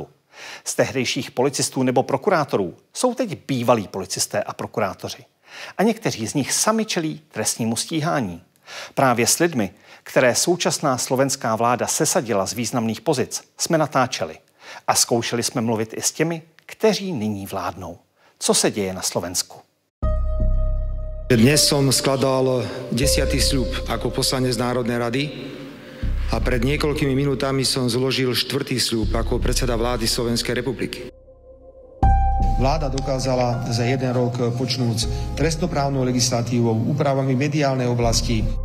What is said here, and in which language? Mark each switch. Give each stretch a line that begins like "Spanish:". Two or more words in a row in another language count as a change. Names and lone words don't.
Czech: Z tehdejších policistů nebo prokurátorů jsou teď bývalí policisté a prokurátoři. A někteří z nich sami čelí trestnímu stíhání. Právě s lidmi, které současná slovenská vláda sesadila z významných pozic, jsme natáčeli. A zkoušeli jsme mluvit i s těmi, kteří nyní vládnou. Co se děje na Slovensku?
Slovak: Dnes som skladal 10. sľub ako poslanec Národnej rady a pred niekoľkými minútami som zložil 4. sľub ako predseda vlády Slovenskej republiky. Vláda dokázala za jeden rok počnúť trestnoprávnou legislatívou, úpravami mediálnej oblasti.